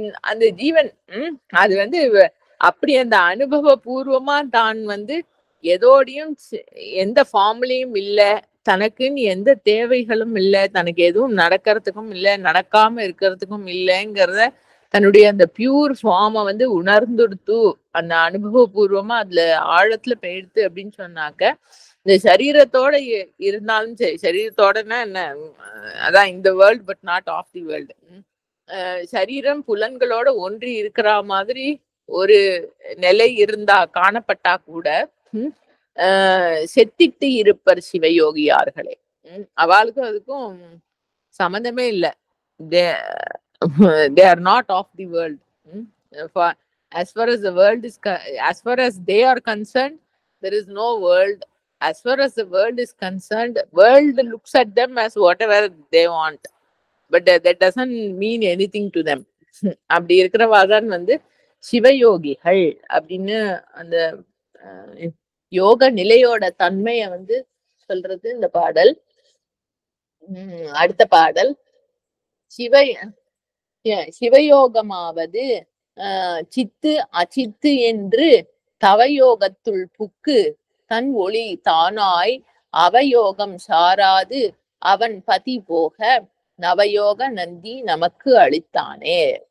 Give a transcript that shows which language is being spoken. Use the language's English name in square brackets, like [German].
[Tamil] அந்த ஜீவன் அது வந்து அப்படி அந்த அனுபவ பூர்வமா தான் வந்து எதோடையும் எந்த ஃபார்ம்லயும் இல்ல, தனக்குன்னு எந்த தேவைகளும் இல்லை, தனக்கு எதுவும் நடக்கிறதுக்கும் இல்லை, நடக்காம இருக்கிறதுக்கும் இல்லைங்கிறத தன்னுடைய அந்த பியூர் ஃபார்மை வந்து உணர்ந்துடுத்து அந்த அனுபவபூர்வமா அதுல ஆழத்துல போயிடுத்து அப்படின்னு சொன்னாக்க இந்த சரீரத்தோட இருந்தாலும் சரி, சரீரத்தோடனா என்ன, அதான் இந்த [English] World but not of the world. [Tamil] சரீரம் புலன்களோட ஒன்றி இருக்கிற மாதிரி ஒரு நிலை இருந்தா காணப்பட்டா கூட செத்திட்டு இருப்பர் சிவயோகியார்களே. அவளுக்கும் அதுக்கும் சம்பந்தமே இல்லை. [English] they are not of the world. As far as the world is as far as they are concerned, there is no world. As far as the world is concerned, world looks at them as whatever they want, but that doesn't mean anything to them. [Tamil] அப்படி இருக்கிறவாதான் வந்து சிவயோகிகள் அப்படின்னு அந்த யோக நிலையோட தன்மைய வந்து சொல்றது இந்த பாடல். அடுத்த பாடல் சிவயோகமாவது சித்து அச்சித்து என்று தவயோகத்துள் புக்கு தன் ஒளி தானாய் அவயோகம் சாராது அவன் பதி போக நவயோக நந்தி நமக்கு அளித்தானே.